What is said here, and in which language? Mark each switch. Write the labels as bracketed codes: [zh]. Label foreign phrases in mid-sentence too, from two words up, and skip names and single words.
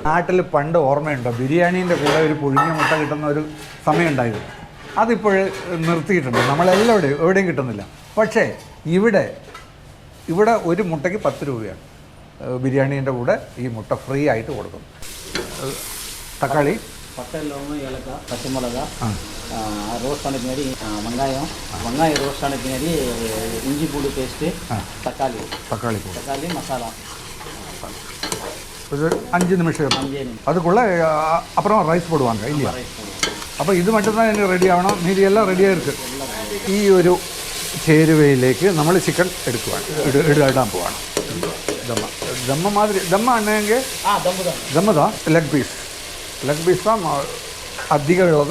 [ml] നാട്ടിൽ പണ്ട് ഓർമ്മയുണ്ടോ, ബിരിയാണീൻ്റെ കൂടെ ഒരു പുഴുങ്ങിയ മുട്ട കിട്ടുന്ന ഒരു സമയമുണ്ടായിരുന്നു. അതിപ്പോൾ നിർത്തിയിട്ടുണ്ട്. നമ്മളെല്ലാം എവിടെയും കിട്ടുന്നില്ല. പക്ഷേ ഇവിടെ ഒരു മുട്ടയ്ക്ക് 10 രൂപയാണ്. ബിരിയാണീൻ്റെ കൂടെ ഈ മുട്ട ഫ്രീ ആയിട്ട് കൊടുക്കും. തക്കാളി, [ta] பட்டை, லவங்கம், ஏலக்காய், பச்சை மிளகா, ரோஸ்ட் ஆன பின்னாடி வெங்காயம் ரோஸ்ட் ஆன பின்னாடி இஞ்சி பூண்டு பேஸ்ட்டு, தக்காளி மசாலா. ஒரு 5 நிமிஷம் அதுக்குள்ளே அப்புறம் ரைஸ் போடுவாங்க இல்லையா? [ml] അപ്പോൾ ഇത് மட்டும்தான் എനിക്ക് റെഡി ആവണം. മീതിയെല്ലാം റെഡിയായി ഇരിക്കും. ഈ ഒരു ചേരുവയിലേക്ക് നമ്മൾ ചിക്കൻ ഇടാൻ പോവാണ്. ദമ്മ മാതിരി ദമ്മ ആണെങ്കിൽ ദമ്മതാ ലെഗ് പീസാണ് അധികമുള്ളത്.